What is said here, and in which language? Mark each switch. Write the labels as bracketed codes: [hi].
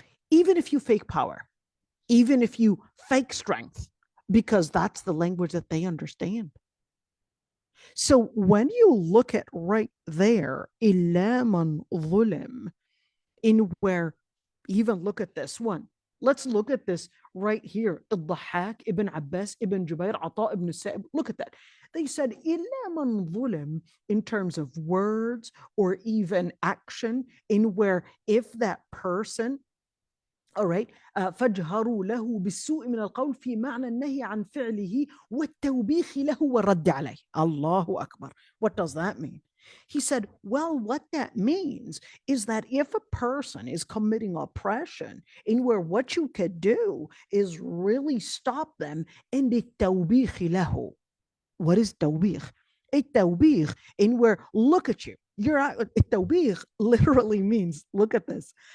[en] Even if you fake power, even if you fake strength, because that's the language that they understand. So when you look at right there, [ar] إِلَّا مَنْ ظُلِمْ, [en] in where, even look at this one. Let's look at this right here. الضحاك, Ibn Abbas, Ibn Jubair, Ata ibn Sa'ib. Look at that. They said [ar] إِلَّا مَنْ ظُلِمْ [en] in terms of words or even action, in where if that person, all right, [ar] فَجْهَرُوا لَهُ بِالسُّوءِ مِنَ الْقَوْلِ فِي مَعْنَى النَّهِي عَنْ فِعْلِهِ وَالتَّوْبِيخِ لَهُ وَالرَّدِّ عَلَيْهِ. [en] Allahu Akbar. What does that mean? He said, well, what that means is that if a person is committing oppression, in where what you could do is really stop them, and [ar] التوبيخ له. [en] What is tawbih? التوبيخ, in where look at you. You're التوبيخ literally means, look at this.